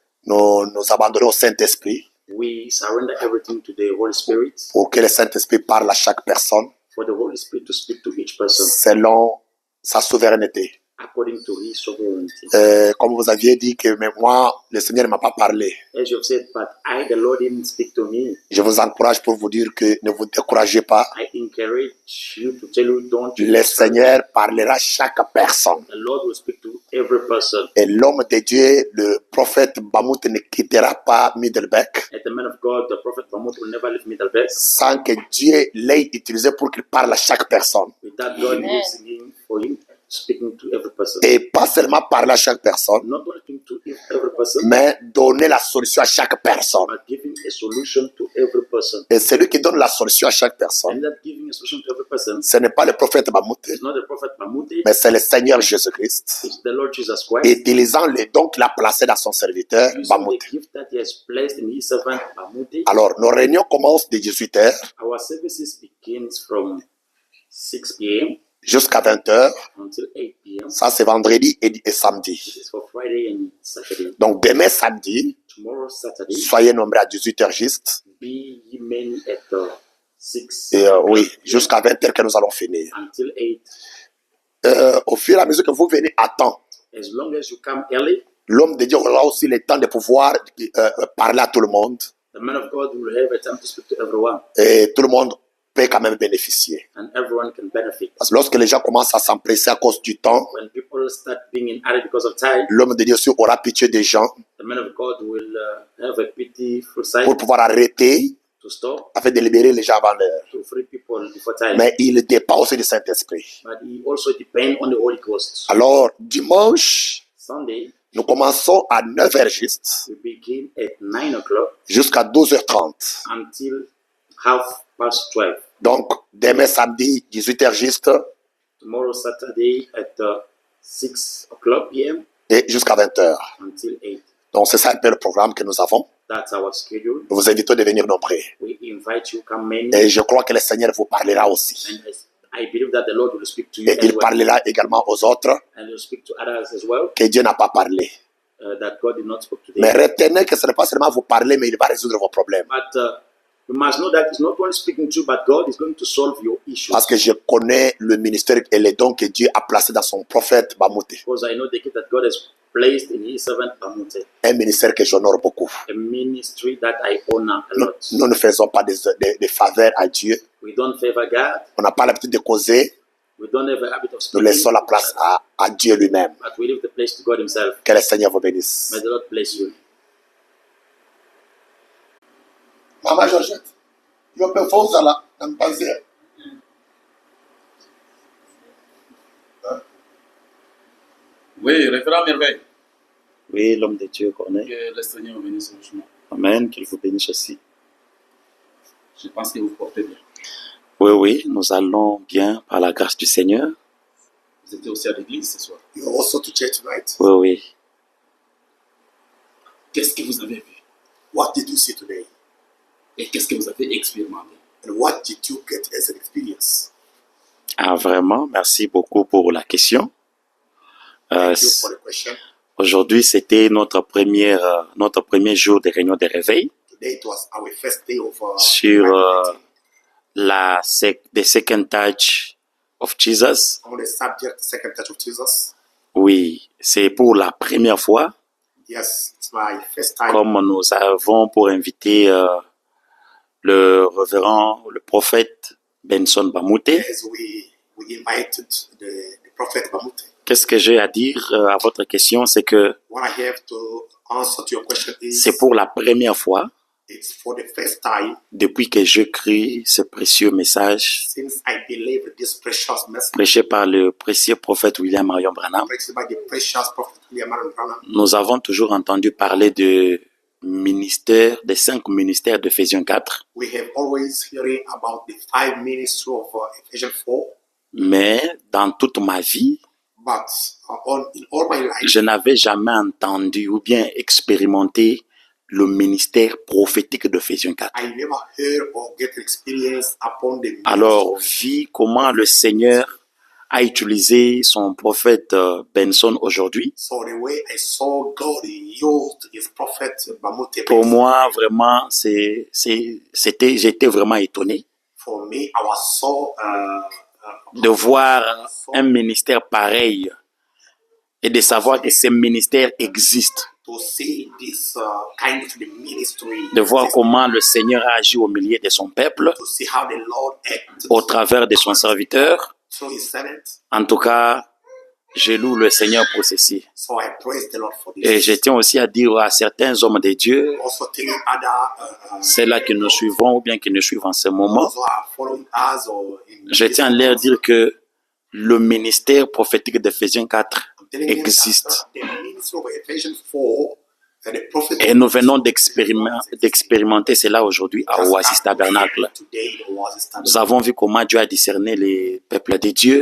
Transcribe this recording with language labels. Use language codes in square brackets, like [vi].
[fr] nous abandonnons au Saint-Esprit [en] we surrender everything to the Holy Spirit, [fr] pour que le Saint-Esprit parle à chaque personne [en] for the Holy Spirit to speak to each person [fr] selon sa souveraineté. [en] according to His sovereignty. [fr] Comme vous aviez dit que mais moi, le Seigneur ne m'a pas parlé. [en] As you have said, but the Lord didn't speak to me. [fr] Je vous encourage pour vous dire que ne vous découragez pas. [en] I encourage you to tell you, don't you [fr] Le Seigneur parlera à chaque personne. [en] The Lord will speak to every person. [fr] Et l'homme de Dieu, le prophète Bamout, ne quittera pas Middelbeck [en] And the man of God, the prophet Mahmoud, will never leave Middleburg [fr] sans que Dieu l'ait utilisé pour qu'il parle à chaque personne. [en] without God [fr] Amen. [en] using him for him speaking to every person. [fr] Et pas seulement parler à chaque personne, [en] Not only speaking to every person, [fr] mais donner la solution à chaque personne. [en] but giving a solution to every person. [fr] Et celui qui donne la solution à chaque personne, [en] And that giving a solution to every person [fr] ce n'est pas le prophète Bamout, [en] is not the prophet Mahmoud, [fr] mais c'est le Seigneur Jésus-Christ, [en] it's the Lord Jesus Christ. [fr] utilisant les dons qu'il a placés dans son serviteur [en] Using [fr] Bamout. [en] the gift that he has placed in his servant Mahmoud. [fr] Alors, nos réunions commencent de 18 heures [en] Our services begins from 6 p.m. [fr] jusqu'à 20 heures. [en] until 8 p.m. [fr] Ça, c'est vendredi et samedi. [en] This is for Friday and Saturday. [fr] Donc, demain samedi, [en] Tomorrow, Saturday, [fr] soyez nombreux à 18 heures juste. [en] be ye many at 6 [fr] Et oui, jusqu'à 20 heures que nous allons finir. [en] until 8. [fr] Au fur et à mesure que vous venez à temps, [en] As long as you come early, [fr] l'homme de Dieu aura aussi le temps de pouvoir parler à tout le monde. [en] the man of God will have a time to speak to everyone, [fr] Et tout le monde peut quand même bénéficier. [en] and everyone can benefit. [fr] Parce que lorsque les gens commencent à s'empresser à cause du temps, [en] When people start being in hurry because of time, [fr] l'homme de Dieu aussi aura pitié des gens [en] the man of God will have a pitiful sight [fr] pour pouvoir arrêter [en] to stop, [fr] afin de libérer les gens avant l'heure. [en] to free people before time. [fr] Mais il dépend aussi du Saint-Esprit. [en] But he also depends on the Holy Ghost. [fr] Alors, dimanche, [en] Sunday, [fr] nous commençons à 9h juste [en] we begin at 9 o'clock [fr] jusqu'à 12h30. [en] until 12:30. [fr] Donc, demain samedi, 18h juste [en] Tomorrow, Saturday, at 6 o'clock p.m. [fr] et jusqu'à 20h. [en] until 8. [fr] Donc, c'est ça un peu le programme que nous avons. [en] That's our schedule. [fr] Nous vous invitons de venir nombreux. [en] We invite you, come many, [fr] Et je crois que le Seigneur vous parlera aussi. [en] and I believe that the Lord will speak to you [fr] Et [en] as [fr] il [en] well, [fr] parlera également aux autres [en] and will speak to others as well, [fr] que Dieu n'a pas parlé. [en] that God did not speak to [fr] Mais [en] them. [fr] retenez que ce n'est pas seulement vous parler, mais il va résoudre vos problèmes. [en] But you must know that it's not only speaking to you, but God is going to solve your issues. [fr] Parce que je connais le ministère et les dons que Dieu a placés dans son prophète Bamouté. [en] Because I know the gift that God has placed in His servant Bamute, [fr] Un ministère que j'honore beaucoup. [en] a ministry that I honor a [fr] Nous, [en] lot. [fr] nous ne faisons pas des faveurs à Dieu. [en] We don't favor God. [fr] On n'a pas l'habitude de causer. [en] We don't have a habit of [fr] Nous [en] speaking. [fr] laissons la place à Dieu lui-même. [en] But we leave the place to God Himself. [fr] Que le Seigneur vous bénisse. [en] May the Lord bless you. [fr] Maman Georgette, je peux faire ça dans le passé. Oui, référent merveille. Oui, l'homme de Dieu connaît. Que le Seigneur bénisse son chemin. Amen. Qu'il vous bénisse aussi. Je pense que vous portez bien. Oui, oui, nous allons bien par la grâce du Seigneur. Vous étiez aussi à l'église ce soir. [en] You're also to church tonight. [fr] Oui, oui. Qu'est-ce que vous avez vu? [en] What did you see today? [fr] Et qu'est-ce que vous avez expérimenté? [en] And what did you get as an experience? [fr] Ah, vraiment, merci beaucoup pour la question. [en] Thank you for the question. [fr] Aujourd'hui, c'était notre premier jour de réunion de réveil [en] Today it was our first day of [fr] sur [en] Bible meeting the second touch of Jesus. on the subject Second Touch of Jesus. [fr] Oui, c'est pour la première fois, [en] Yes, it's my first time. [fr] comme nous avons pour inviter le révérend, le prophète Benson Bamute. [en] As we invited the prophet Bamute. [fr] Qu'est-ce que j'ai à dire à votre question, c'est que [en] What I have to answer to your question is [fr] c'est pour la première fois [en] it's for the first time [fr] depuis que je crie ce précieux message [en] since I believe this precious message [fr] prêché par le précieux prophète William Marion Branham. [en] preached by the precious prophet William Marion Branham. [fr] Nous avons toujours entendu parler de ministère, des 5 ministères d'Éphésiens 4, [en] We have always hearing about the 5 ministries of Ephesians 4, [fr] mais dans toute ma vie, [en] but in all my life, [fr] je n'avais jamais entendu ou bien expérimenté le ministère prophétique d'Éphésiens 4. [en] I never heard or get experience upon the [fr] Alors, vu comment le Seigneur a utilisé son prophète Benson aujourd'hui, [en] So the way I saw God used his prophet Bamute, [fr] pour moi, vraiment, j'étais vraiment étonné [en] for me, I was so [fr] de voir un ministère pareil et de savoir que ce ministère existe, [en] to see this kind of the ministry, [fr] de voir comment le Seigneur a agi au milieu de son peuple, [en] to see how the Lord acted [fr] au travers de son serviteur. [en] through his servant. [fr] En tout cas, je loue le Seigneur pour ceci. [en] So I praise the Lord for this. [fr] Et je tiens aussi à dire à certains hommes de Dieu, [en] Also telling other [fr] ceux-là qui nous suivons ou bien qui nous suivent en ce moment, [en] those who are following us or in [fr] je tiens à leur dire que le ministère prophétique d'Éphésiens 4 [en] telling them [fr] existe. [en] that the ministry of Ephesians 4 and the prophet [fr] Et nous venons d'expérimenter cela aujourd'hui à Oasis Tabernacle. [en] today was [fr] Nous [en] established. [fr] avons vu comment Dieu a discerné les peuples de Dieu